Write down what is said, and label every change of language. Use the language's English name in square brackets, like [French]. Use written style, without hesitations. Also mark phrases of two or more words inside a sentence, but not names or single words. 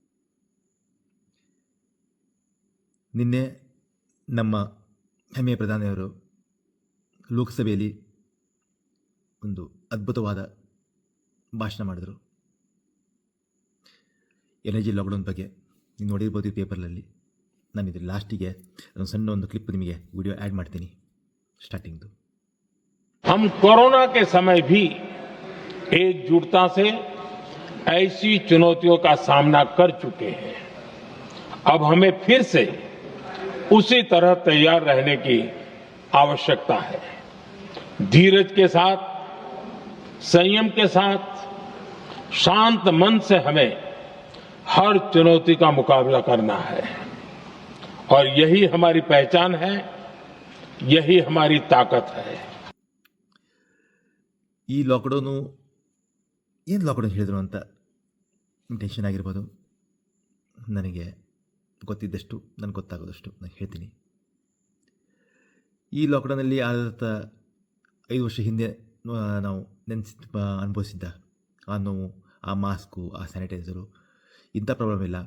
[Kannada] ನಿನ್ನೆ ನಮ್ಮ ಹೆಮ್ಮೆಯ ಪ್ರಧಾನಿಯವರು ಲೋಕಸಭೆಯಲ್ಲಿ ಒಂದು ಅದ್ಭುತವಾದ ಭಾಷಣ ಮಾಡಿದರು. [English] energy lockdown [Kannada] ಬಗ್ಗೆ ನೀವು ನೋಡಿರ್ಬೋದು ಈ ಪೇಪರ್ನಲ್ಲಿ. ನಾನು ಇದ್ರ ಲಾಸ್ಟಿಗೆ ಒಂದು ಸಣ್ಣ ಒಂದು ಕ್ಲಿಪ್ ನಿಮಗೆ [English] video add [Kannada] ಮಾಡ್ತೀನಿ ಸ್ಟಾರ್ಟಿಂಗ್ದು. [Hindi] हम कोरोना के समय भी एकजुटता से ऐसी चुनौतियों का सामना कर चुके हैं. अब हमें फिर से उसी तरह तैयार रहने की आवश्यकता है. धीरज के साथ, संयम के साथ, शांत मन से हमें हर चुनौती का मुकाबला करना है और यही हमारी पहचान है, यही हमारी ताकत है. [Kannada] ಈ ಲಾಕ್ಡೌನು ಏನು ಲಾಕ್ಡೌನ್ ಹೇಳಿದ್ರು ಅಂತ ಟೆನ್ಷನ್ ಆಗಿರ್ಬೋದು. ನನಗೆ ಗೊತ್ತಿದ್ದಷ್ಟು, ನನಗೆ ಗೊತ್ತಾಗೋದಷ್ಟು ನಾನು ಹೇಳ್ತೀನಿ. ಈ ಲಾಕ್ಡೌನಲ್ಲಿ ಆದ 5 ವರ್ಷ ಹಿಂದೆ ನಾವು ಅನುಭವಿಸಿದ್ದ ಆ ನೋವು, ಆ ಮಾಸ್ಕು, ಆ ಸ್ಯಾನಿಟೈಸರು, ಇಂಥ ಪ್ರಾಬ್ಲಮ್ ಇಲ್ಲ.